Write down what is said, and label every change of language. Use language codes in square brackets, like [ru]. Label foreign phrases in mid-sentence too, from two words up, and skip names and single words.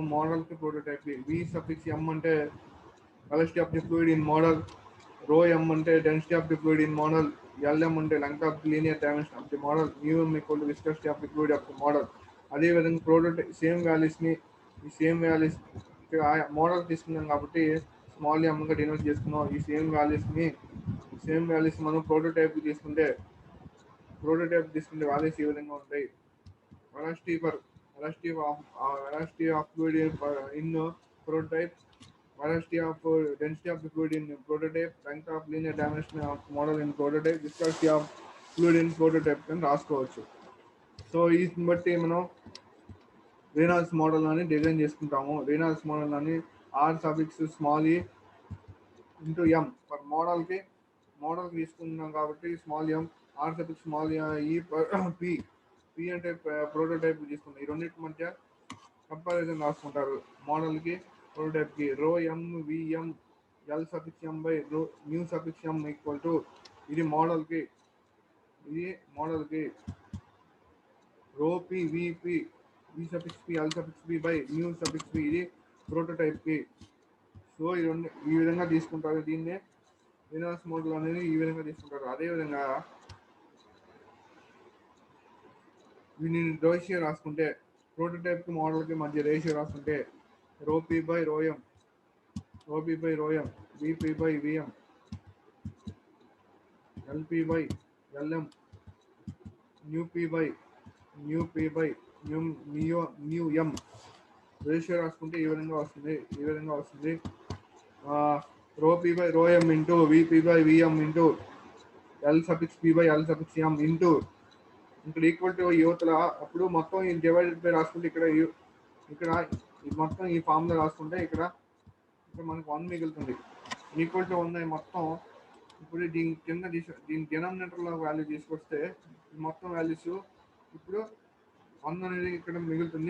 [te] మోడల్కి ప్రోటోటైప్ V(m) అంటే [en] velocity of the fluid in model, [te] ρm అంటే [en] density of the fluid in model, [te] Lm అంటే [en] length of the linear dimension of the model, [te] μm [en] equal to viscosity of the fluid of the model. [te] అదేవిధంగా ప్రోటోటైప్ సేమ్ వాల్యూస్ మోడల్ తీసుకున్నాం కాబట్టి [en] small m [te] గా డినోట్ చేసుకున్నాం. ఈ [en] same values [te] మనం ప్రోటోటైప్ తీసుకుంటే వాల్యూస్ ఈ విధంగా ఉంటాయి. [en] velocity of fluid in prototype, velocity of density of the fluid in prototype, length of linear dimension of model in prototype, viscosity of fluid in prototype [te] అని రాసుకోవచ్చు. సో వీటిని బట్టి మనం [en] Reynolds model [te] అని డిజైన్ చేసుకుంటాము. [en] Reynolds model [te] అని R(small e) [en] into m for model [te] తీసుకుంటున్నాం కాబట్టి [en] small m, [te] R(small e) p అంటే ప్రోటోటైప్ తీసుకుంటాం. ఈ రెండింటి మధ్య కంపారిజన్ రాసుకుంటారు. మోడల్కి ప్రోటోటైప్కి ρm vm Lm/μm [en] equal to [te] ఇది మోడల్కి ρp vp Vp Lp/μp ఇది ప్రోటోటైప్కి. సో ఈ విధంగా తీసుకుంటారు. దీన్నే [en] Reynolds model [te] అనేది ఈ విధంగా తీసుకుంటారు. అదేవిధంగా దీన్ని రేషియో రాసుకుంటే ప్రోటోటైప్కి మోడల్కి మధ్య రేషియో రాసుకుంటే ρp/ρm Vp/Vm Lp/Lm μm రేషియో రాసుకుంటే ఈ విధంగా వస్తుంది. ρp/ρm ఇంటూ Vp/Vm ఇంటూ Lp/Lm ఇంటూ ఇక్కడ [en] equal to [te] యువతల అప్పుడు మొత్తం ఈ [en] divided by [te] రాసుకుంటే ఇక్కడ మొత్తం ఈ ఫార్ములా రాసుకుంటే ఇక్కడ ఇక్కడ మనకు 1 మిగులుతుంది. [en] equal to [te] 1 మొత్తం. ఇప్పుడు దీని కింద దీని డినామినేటర్లో వాల్యూ తీసుకొస్తే మొత్తం వాల్యూస్ ఇప్పుడు 1 అనేది ఇక్కడ మిగులుతుంది.